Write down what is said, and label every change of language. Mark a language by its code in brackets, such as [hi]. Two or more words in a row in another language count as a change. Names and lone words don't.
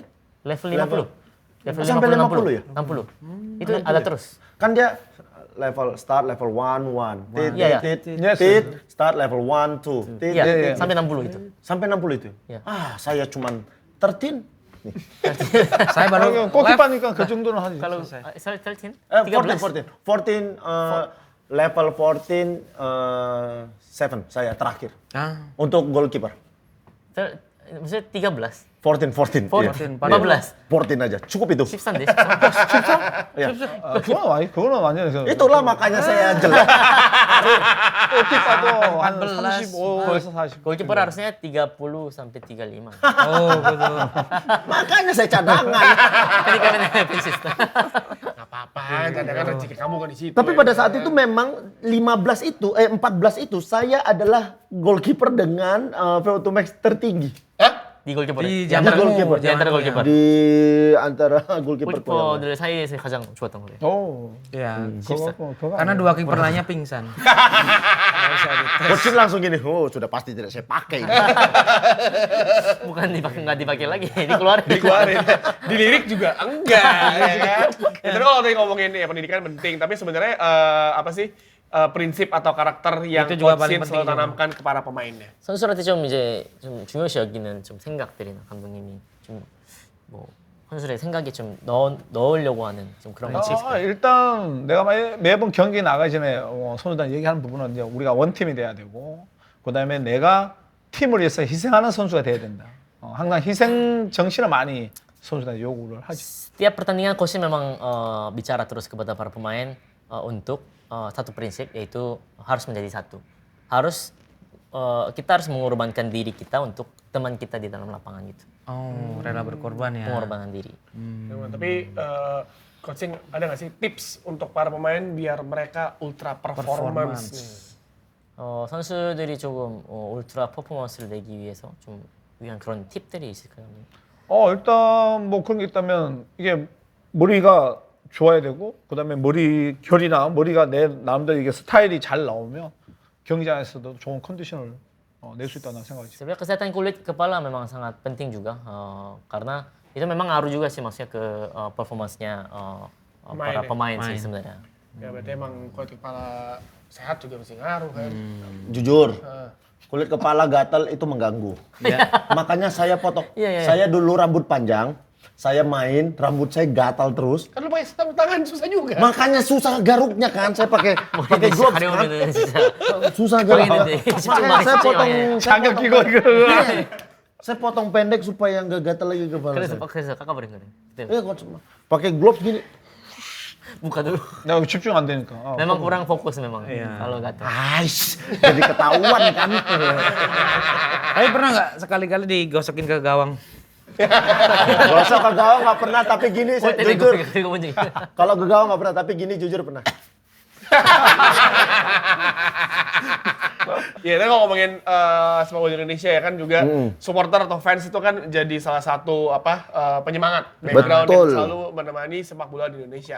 [id] Level 50. Level Sampai 50 ya? 60. Itu ada terus. Kan dia start level 1, 1. Iya, iya. Start level 1, 2. Iya, sampai 60 itu. Sampai 60 itu? Iya. Saya cuman 13. Saya baru [ko] 골키퍼니까 그 정도는 하지. [id] Kalau 13? 14. Level 14, 7 saya terakhir. Untuk goalkeeper. Maksudnya 13? 14. 14 aja, cukup itu. 13 deh. [ko] 그거는 완전히 [id] Itulah makanya saya jelek. [ko] 골키퍼도 한 35에서 40. [id] Goalkeeper harusnya 30 sampai 35. Oh, gitu. Makanya saya cadangan. Tadi kan ada pensista. Gak apa-apa, kadang-kadang rezeki kamu kan di situ. Tapi pada saat itu memang 14 itu saya adalah goalkeeper dengan VO2 max tertinggi. Di goalkeeper. Di antara zamanmu, di antara goalkeeper. Di antara goalkeeper [ko] 골키퍼들 사이에서 가장 좋았던 거예요. 오. [id] Iya. [ko] 그거 [id] Karena dua kiper lainnya pingsan. Coach langsung gini, sudah pasti tidak saya pakai. Bukan dipakai, nggak dipakai lagi, dikeluarin. Dilirik juga enggak, ya kan? Ya, tapi kalau tadi ngomongin ya pendidikan penting, tapi sebenarnya prinsip atau karakter yang Itu juga Coach paling Shin penting selalu tanamkan kepada pemainnya. [ko] 선수한테 좀 이제 좀 중요시 여기는 좀 생각들이나 감독님이 좀 뭐 선수의 생각에 좀 넣으려고 하는 좀 그런 것이 있을까요? 일단 내가 매번 경기 나가기 전에 선수단 얘기하는 부분은 이제 우리가 원팀이 돼야 되고 그다음에 내가 팀을 위해서 희생하는 선수가 돼야 된다. 항상 희생 정신을 많이 선수단에 요구를 하죠. [id] Setiap pertandingan coach memang bicara terus kepada para pemain untuk satu prinsip yaitu harus menjadi satu. Kita harus mengorbankan diri kita untuk teman kita di dalam lapangan gitu. Oh, rela berkorban ya. Pengorbanan diri. Tapi Coach Shin ada nggak sih tips untuk para pemain biar mereka [en] ultra performance? [ko] 선수들이 조금 울트라 퍼포먼스를 내기 위해서 좀 위한 그런 팁들이 있을까요? 일단 뭐 그런 게 있다면 이게 머리가 좋아야 되고 그다음에 머리 결이나 머리가 내 나름대로 이게 스타일이 잘 나오면 경기장에서도 좋은 컨디션을 낼 수 있다고 생각하지. [id] Sebenarnya kesehatan kulit kepala memang sangat penting juga karena itu memang ngaruh juga sih maksudnya ke performance-nya para pemain sih sebenarnya. Ya berarti emang kulit kepala sehat juga mesti ngaruh kan. Jujur, kulit kepala gatal itu mengganggu. Makanya saya potong. Saya dulu rambut panjang, saya main rambut saya gatal terus. Kan lu pakai sarung tangan susah juga. Makanya susah garuknya kan, saya pakai gloves kan. Susah garuknya. Makanya saya potong [ko] 장갑 끼고 이거. [id] saya potong pendek supaya nggak gatal lagi kepala [ko] 그래서 [id] saya. [ko] 그래서 깎아버린 거네. [id] Iya, coach. Pakai gloves gini. Muka dulu. [ko] 나 집중 안 되니까. [id] Memang kurang fokus memang kalau gatal. Ais, jadi ketahuan kan. Tapi pernah nggak sekali-kali digosokin ke gawang? Gosok ke gawang nggak pernah, tapi gini saya jujur. [ko] 그거 뭔지. [id] Kalau ke gawang nggak pernah, tapi gini jujur pernah. Ya, kita kalau ngomongin sepak bola di Indonesia ya kan juga supporter atau fans itu kan jadi salah satu penyemangat background yang Betul. selalu menemani sepak bola di Indonesia.